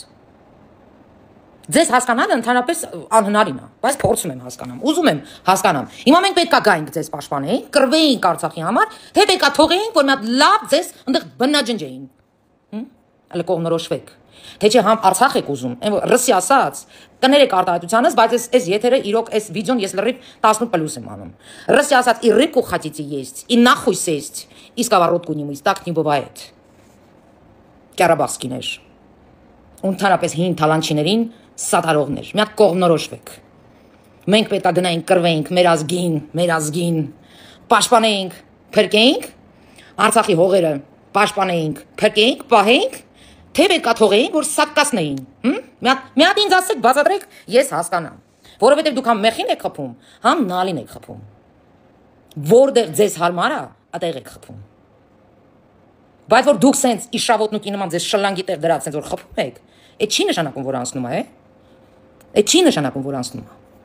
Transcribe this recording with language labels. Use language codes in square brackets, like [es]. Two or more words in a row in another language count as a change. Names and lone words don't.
[hy] Ձեզ հասկանալը ընդհանրապես անհնարին է, բայց փորձում եմ հասկանամ, ուզում եմ հասկանամ։ Հիմա մենք պետք է գայինք ձեզ պաշտպանեինք, կռվեինք Արցախի համար, թե պետք է թողեինք, որ մի հատ լավ ձեզ այնտեղ բնաջնջեին։ Հələ կողմնորոշվեք։ Թե չէ համ Արցախ եք ուզում, ռսի ասած, կներեք արտահայտությանս, բայց այս եթերը իրոք այս վիդեոն ես լրիվ 18+ եմ անում։ Ռսի ասած, [ru] и рыбку хотите есть, и нахуй сесть, и сковородку не мыть, так не бывает։ [hy] Կարաբախսկիներ։ Ընդհանրապես հին թալանչիներին սատարողներ, մի հատ կողմնորոշվեք։ Մենք պետք է գնայինք կռվեինք մեր ազգին, պաշտպանեինք, փրկեինք, Արցախի հողերը պաշտպանեինք, փրկեինք, պահեինք, թե պետք է թողեինք, որ սակկացնեին։ Մի հատ ինձ ասեք, բացատրեք, ես հասկանամ, որովհետև դուք համ մեղին եք խփում, համ նալին եք խփում։ Որտեղ ձեզ հարմար է, այդտեղ եք խփում։ Բայց որ դուք սենց իշավոտնուկի նման ձեզ շլանգի տեղ դրած սենց որ խփում եք, այդ չի նշանակում, որ անցնում է, Այդ չի նշանակում, որ անցնում է։